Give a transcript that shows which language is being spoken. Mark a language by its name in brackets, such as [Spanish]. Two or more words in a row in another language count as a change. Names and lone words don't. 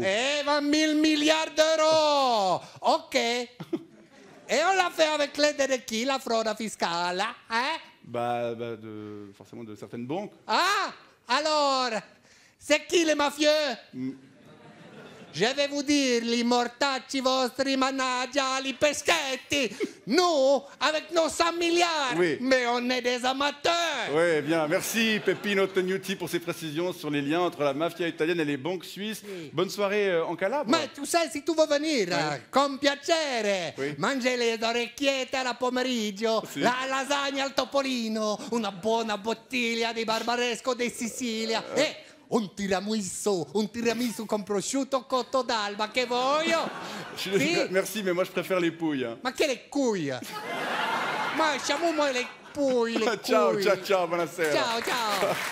[French] 20 000 milliards d'euros. Ok. Et on l'a fait avec l'aide de qui, la fraude fiscale, hein? Forcément de certaines banques. Ah, alors, c'est qui les mafieux? Je vais vous dire, [Italian] li mortacci vostri managgia, li peschetti. [French] Nous, avec nos 100 milliards, oui. Mais on est des amateurs. Oui, bien. Merci Peppino Tognuti pour ces précisions sur les liens entre la mafia italienne et les banques suisses. Oui. Bonne soirée en Calabre. Mais tu sais, si tu veux venir, [Italian] con piacere, mangi le orecchiette alla pomeriggio, la lasagna al topolino, una buona bottiglia di barbaresco di Sicilia. Un tiramisu con prosciutto cotto d'alba, che voglio? [French] Merci, mais moi je préfère les pouilles. Hein. [Italian] Ma che [French] le couilles? [Italian] Ma lasciamo le pouilles, le ciao, [French] couilles. [Italian] ciao, buonasera. Ciao.